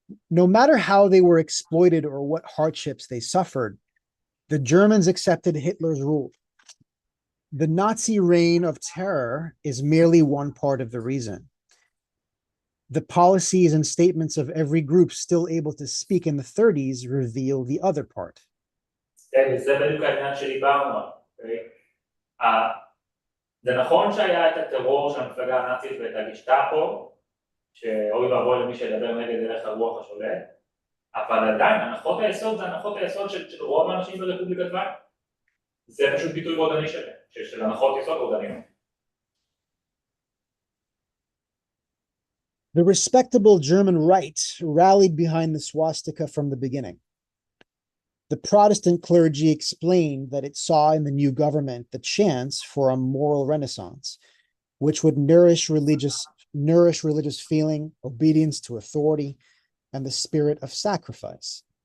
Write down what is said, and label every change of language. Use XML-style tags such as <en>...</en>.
<en>No matter how they were exploited or what hardships they suffered, the Germans accepted Hitler's rule. The Nazi reign of terror is merely one part of the reason. The policies and statements of every group still able to speak in the 30s reveal the other part.</en> <he>זה בדיוק העניין שדיברנו, זה נכון שהיה את הטרור של המפלגה הנאצית ואת הגשטאפו, שאוי ואבוי למי שידבר נגד הלך הרוח השולט, אבל עדיין הנחות היסוד זה הנחות היסוד של רוב האנשים ברפובליקת ויימאר. זה פשוט ביטוי רודני שלהם, של הנחות יסוד רודניות.</he> <en>The respectable German right rallied behind the swastika from the beginning. The Protestant clergy explained that it saw in the new government the chance for a moral renaissance, which would nourish religious feeling, obedience to authority, and the spirit of sacrifice.</en>